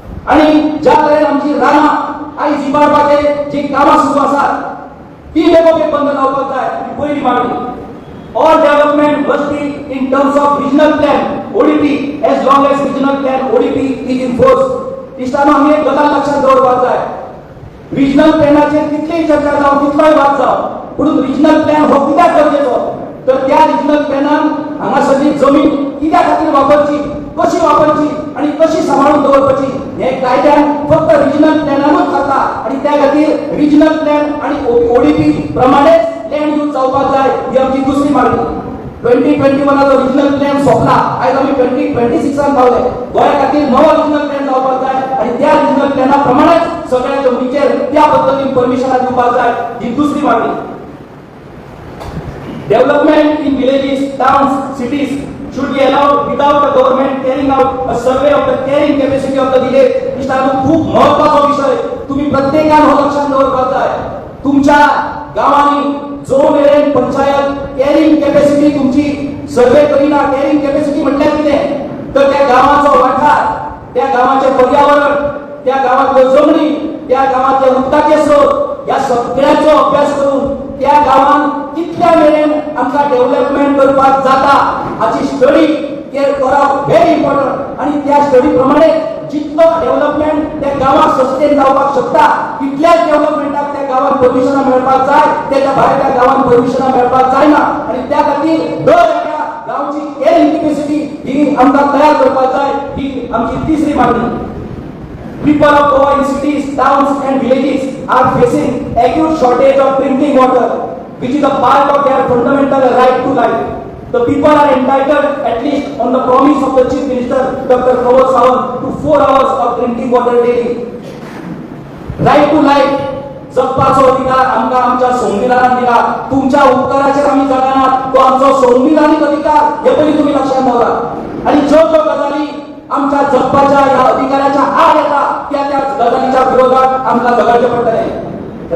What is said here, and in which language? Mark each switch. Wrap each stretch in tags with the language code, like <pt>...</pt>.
<kok>आनी ज्या तरेन आमची रानां आयज इबाडपाचे जी कामां सुरू आसात ती बेगोबेग बंद जावपाक जाय. पयली मागणी.</kok> <en>All development must be in terms of regional plan ODP as long as regional plan ODP is in force.</en> <kok>इश्टानो, आमी एक गजाल लक्षात दवरपाक जाय. रिजनल प्लॅनाचेर कितलीय चर्चा जावं, कितलोय वाद जावं, पूण रिजनल प्लॅन हो कित्याक गरजेचो? तर त्या रिजनल प्लॅनान हांगासरली जमीन कित्या खातीर वापरची, कशी वापरची आनी कशी सांबाळून दवरपाची हे कायद्यान फक्त रिजनल प्लॅनानूच जाता. आनी त्या खातीर रिजनल प्लॅन आनी ODP प्रमाणेच लँड यूज जावपाक जाय, ही आमची दुसरी मागणी. 2021 रिजनल प्लॅन सोंपला, आयज आमी 2026 पावले. गोंया खातीर नवो रिजनल प्लॅन जावपाक जाय आनी त्या रिजनल प्लॅना प्रमाणेच सगळ्या जमनीचेर त्या पद्दतीन परमिशनां दिवपाक जाय, ही दुसरी मागणी.</kok> <en>Development in villages, towns, cities should be allowed without the government carrying out a survey of the carrying capacity of the village.</en> <kok>मित्रांनो, खूप महत्त्वाचा विषय तुम्ही प्रत्येकाने लक्षात दवरपाक जाय. तुमच्या गावांनी जो मेरेन पंचायत कॅरिंग कॅपॅसिटी तुमची सर्वे करिना, कॅरिंग कॅपॅसिटी म्हटल्यार कितें तर त्या गावाचो वाठार, त्या गावाचे पर्यावरण, त्या गावातल्यो जमनी, त्या गावातले उदकाचे स्रोत या सगळ्याचो अभ्यास करून त्या गावान कितल्या मेरेन आमकां डेव्हलपमेंट करपाक जाता हाची स्टडी करप</kok> <en>Very important.</en> <kok>आणि त्या स्टडी प्रमाणे जितलो डेव्हलपमेंट त्या गावात सस्टेन जावपाक शकता तितल्याच डेव्हलपमेंटाक त्या गावात परमिशनां मेळपाक जाय, त्याच्या भायर त्या गावात परमिशनां मेळपाक जायना. आणि त्या खातीर दर एका गांवची कॅरिंग कॅपॅसिटी ही आमकां तयार करपाक जाय. ही आमची तिसरी मागणी.</kok> <en>People of Goa in cities, towns and villages are facing acute shortage of drinking water, which is a part of their fundamental right to life. The people are entitled, at least on the promise of the Chief Minister, Dr. Pramod Sawant, to 4 hours of drinking water daily. Right to life,</en> <kok>जगपाचो अधिकार आमकां आमच्या संविधानान दिला. तुमच्या उपकाराचेर आमी जगनात, तो आमचो संविधानीक अधिकार, हे पयलीं तुमी लक्षात दवरात. आणि ज्यो ज्यो गजाली आमच्या जगपाच्या या अधिकाराच्या आड येता त्या त्या गजालीच्या विरोधात आमकां झगडचें पडटलें.</kok>